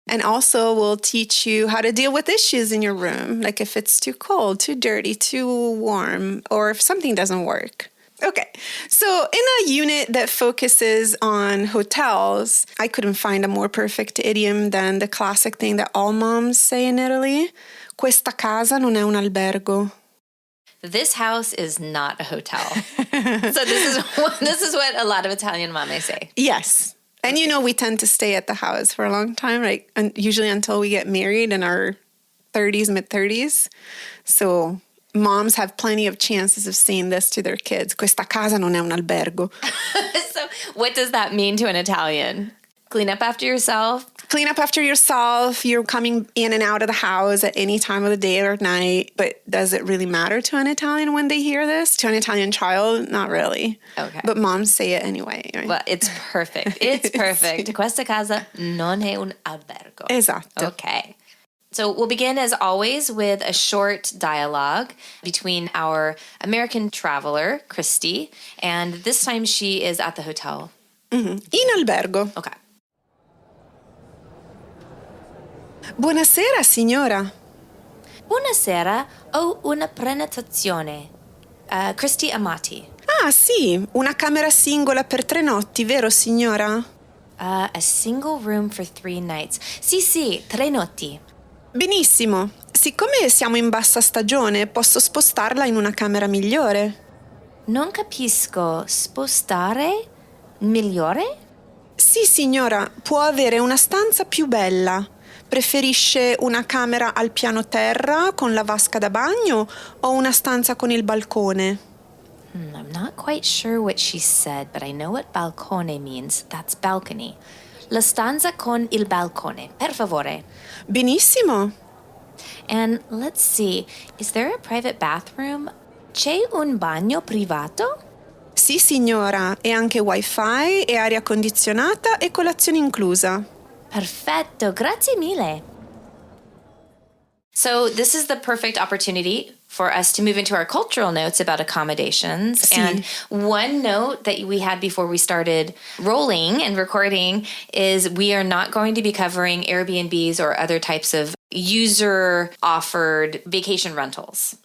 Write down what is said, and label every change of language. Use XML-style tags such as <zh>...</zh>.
<en>And also we'll teach you how to deal with issues in your room, like if it's too cold, too dirty, too warm, or if something doesn't work. Okay, so in a unit that focuses on hotels, I couldn't find a more perfect idiom than the classic thing that all moms say in Italy.</en> <it>Questa casa non è un albergo.</it> <en>This house is not a hotel. So this is what a lot of Italian mames say. Yes. And we tend to stay at the house for a long time, right? And usually until we get married in our 30s, mid-30s. So moms have plenty of chances of saying this to their kids.</en> <it>Questa casa non è un albergo.</it> <en>So what does that mean to an Italian? Clean up after yourself? Clean up after yourself. You're coming in and out of the house at any time of the day or night. But does it really matter to an Italian when they hear this? To an Italian child? Not really. Okay. But moms say it anyway. Right? Well, it's perfect. It's perfect.</en> <it>Questa casa non è un albergo. Esatto.</it> <en>Okay. So we'll begin, as always, with a short dialogue between our American traveler, Kristi, and this time she is at the hotel.</en> <it>Mm-hmm. In albergo.</it> <en>Okay.</en> <it>Buonasera, signora. Buonasera, ho una prenotazione. Kristi Amati. Ah, sì, una camera singola per 3 notti, vero, signora?</it> <en>A single room for 3 nights.</en> <it>Sì, 3 notti. Benissimo. Siccome siamo in bassa stagione, posso spostarla in una camera migliore. Non capisco. Spostare? Migliore? Sì, signora, può avere una stanza più bella. Preferisce una camera al piano terra con la vasca da bagno o una stanza con il balcone?</it> <en>I'm not quite sure what she said, but I know what balcone means. That's balcony.</en> <it>La stanza con il balcone, per favore. Benissimo.</it> <en>And let's see, is there a private bathroom?</en> <it>C'è un bagno privato? Sì, signora, e anche wifi e aria condizionata e colazione inclusa. Perfetto, grazie mille.</it> <en>So this is the perfect opportunity for us to move into our cultural notes about accommodations.</en> <it>Sí.</it> <en>And one note that we had before we started rolling and recording is we are not going to be covering Airbnbs or other types of user-offered vacation rentals.</en>